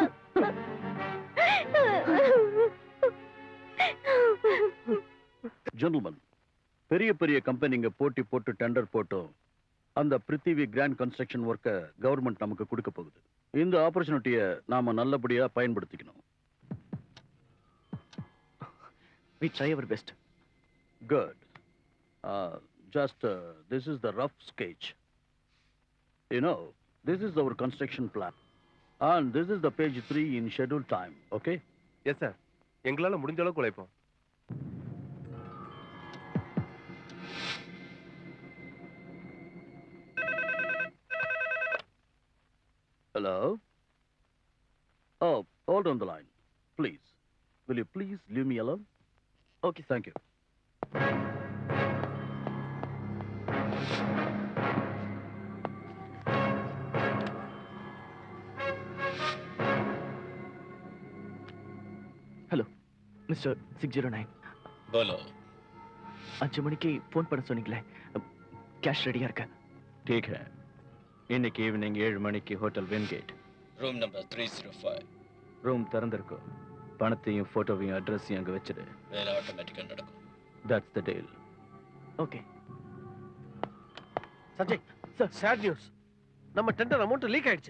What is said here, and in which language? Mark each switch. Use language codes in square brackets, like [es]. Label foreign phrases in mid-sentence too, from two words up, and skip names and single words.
[ta] ஜென்டில்மேன், பெரிய பெரிய கம்பெனிங்க போட்டி போட்டு டெண்டர் போட்டோம் அந்த பிருத்திவி கிராண்ட் கன்ஸ்ட்ரக்ஷன் ஒர்க்கை கவர்மெண்ட் நமக்கு கொடுக்க போகுது. இந்த ஆப்பர்ச்சுனிட்டியை நாம நல்லபடியா பயன்படுத்திக்கணும். [en] We try our best. Good. Just this is the rough sketch. You know, this is our construction plan. And this is the page 3 in scheduled time, okay? Yes, sir. [ta] எங்களால முடிஞ்ச அளவுக்கு உழைப்போம். [en] Hello? Oh, hold on the line, please. Will you please leave me alone? Okay, thank you. Hello Mister 609. Hello. [ta] 5 மணிக்கு ஃபோன் பண்ண சொன்னீங்களே, கேஷ் ரெடியா இருக்கு. [hi] ठीक है. [ta] இன்னைக்கு ஈவினிங் 7 மணிக்கு ஹோட்டல் வின்கேட், [en] Room number 305. [ta] ரூம் திறந்திருக்கும். பணத்தையும் போட்டோவையும் அட்ரஸையும் அங்க வச்சிடு. வேலை ஆட்டோமேட்டிக்கா நடக்கும். [en] That's the deal. ஓகே. [ta] சஞ்சய் சார், [en] sad news. [ta] நம்ம [en] tender amount leak [ta] ஆயிடுச்சு.